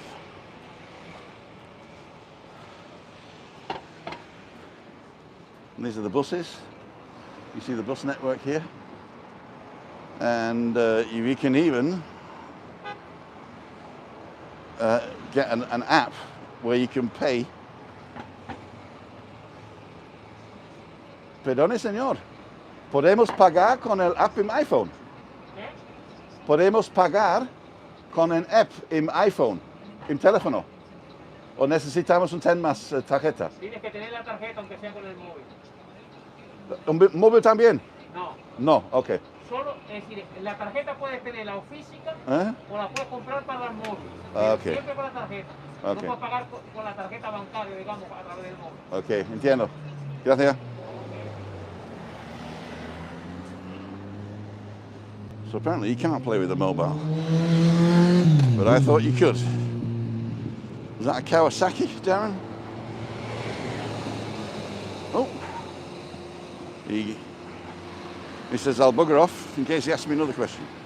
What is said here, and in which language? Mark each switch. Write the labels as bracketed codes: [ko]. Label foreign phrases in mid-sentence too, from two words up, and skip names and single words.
[en] And these are the buses. You see the bus network here. And you can even get an app where you can pay. [es] Perdone, señor. ¿Podemos pagar con el app im iPhone? ¿Podemos pagar con el app im iPhone, im teléfono? ¿O necesitamos un ten más tarjeta? Tienes que tener la tarjeta aunque sea con el móvil. ¿Un móvil también? No. No, ok. Solo, es decir, la tarjeta puedes tenerla o física o la puedes comprar para el móvil. Okay. Siempre con la tarjeta. Okay. No puedes pagar con la tarjeta bancaria, digamos, a través del móvil. Ok, entiendo. Gracias. [en] So apparently you can't play with the mobile. But I thought you could. Was that a Kawasaki, Darren? Oh. He says I'll bugger off in case he asks me another question.